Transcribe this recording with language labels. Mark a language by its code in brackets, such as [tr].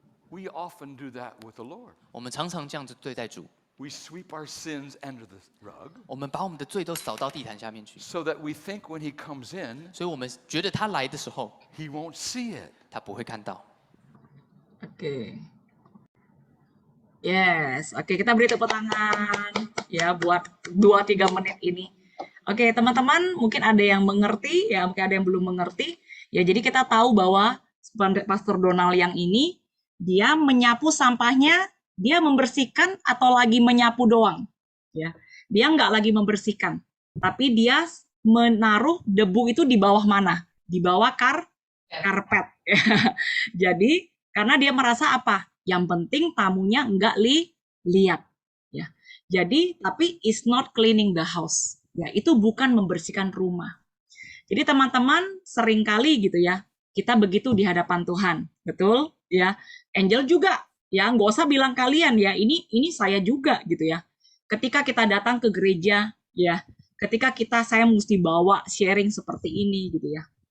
[en] we often do that with the Lord. [zh] 我们常常这样子对待主， [en] We sweep our sins under the rug [zh] 我们把我们的罪都扫到地毯下面去， [en] so that we think when he comes in, [zh] 所以我们觉得他来的时候， [en] he won't see it. [zh] 他不会看到。 [id] Oke. Yes, oke kita beri tepuk tangan ya buat 2-3 menit ini. Oke, teman-teman, mungkin ada yang mengerti ya, mungkin ada yang belum mengerti. Ya, jadi kita tahu bahwa Pastor Donald yang ini dia menyapu sampahnya, dia membersihkan atau lagi menyapu doang. Ya. Dia nggak lagi membersihkan, tapi dia menaruh debu itu di bawah mana? Di bawah karpet. Jadi karena dia merasa apa? Yang penting tamunya nggak lihat. Ya. Jadi tapi [en] is not cleaning the house. [id] Ya, itu bukan membersihkan rumah. Jadi teman-teman seringkali gitu ya, kita begitu di hadapan Tuhan, betul? Ya, Angel juga, ya nggak usah bilang kalian ya, ini saya juga gitu ya. Ketika kita datang ke gereja, ya, ketika saya mesti bawa sharing seperti ini gitu ya.